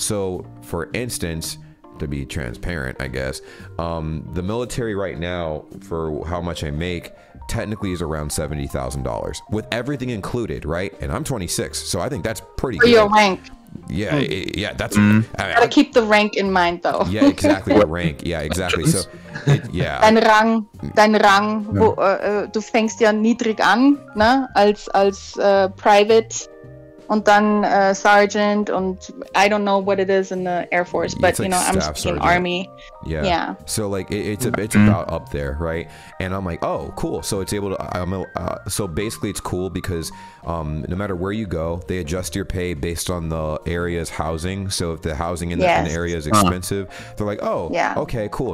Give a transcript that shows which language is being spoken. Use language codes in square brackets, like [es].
[en] So for instance, to be transparent, I guess, the military right now, for how much I make, technically is around $70,000 with everything included, right? And I'm 26, so I think that's pretty good. For your rank. Yeah, that's gotta keep the rank in mind, though. Yeah, exactly, the rank. Yeah, exactly. So, [de] Dein Rang, du fängst ja niedrig an, ne, als Private, und dann Sergeant, und [en] I don't know what it is in the Air Force, but like I'm in Army. Yeah. So like it's about up there, right? And I'm like, oh, cool. So it's able to. So basically, it's cool because no matter where you go, they adjust your pay based on the area's housing. So if the housing in the area is expensive, they're like, oh, okay, cool.